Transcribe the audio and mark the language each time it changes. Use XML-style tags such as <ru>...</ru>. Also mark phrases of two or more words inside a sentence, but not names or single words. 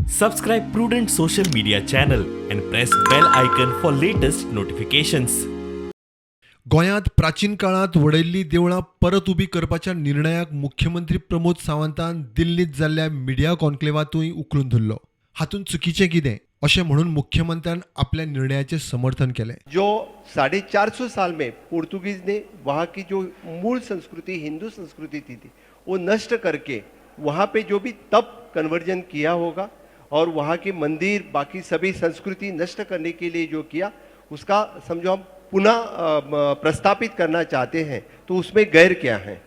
<en>Subscribe Prudent social media channel and press bell icon for latest notifications.</en> <kok>गोंयांत प्राचीन काळात वडयल्लीं देवळां परत उबी करपाच्या निर्णयाक मुख्यमंत्री प्रमोद सावंतान दिल्लीत जाल्ल्या मिडिया कॉन्क्लेवातूय उखलून धरलो. हातूंत चुकीचें कितें अशें म्हणून मुख्यमंत्र्यान आपल्या निर्णयाचें समर्थन केलें.</kok> <hi>जो 450 साल में पोर्तुगीज ने वहाँ की जो मूल संस्कृति हिंदू संस्कृति थी वो नष्ट करके वहाँ पे जो भी तब कन्वर्जन किया होगा और वहाँ की मंदिर बाकी सभी संस्कृति नष्ट करने के लिए जो किया उसका समझो हम पुनः प्रस्तापित करना चाहते हैं तो उसमें गैर क्या है.</hi>